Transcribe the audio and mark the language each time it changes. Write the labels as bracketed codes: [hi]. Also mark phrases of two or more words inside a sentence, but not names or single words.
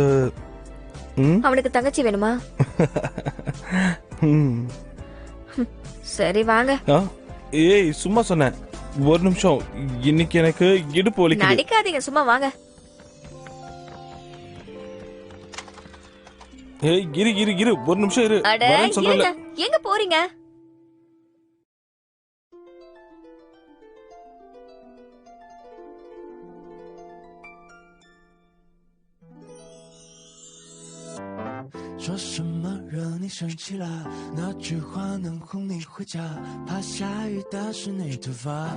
[ta] அவனுக்கு தங்கச்சி வேணுமா? சரி வாங்க. ஏய், சும்மா சொன்னேன். ஒரு நிமிஷம், இன்னைக்கு எனக்கு இடுப்பு வலிக்குது. நடிக்காதீங்க, சும்மா வாங்க. ஏய், இரு ஒரு நிமிஷம் இரு. எங்க போறீங்க? [zh] 说什么惹你生气了？那句话能哄你回家？怕下雨打湿你头发。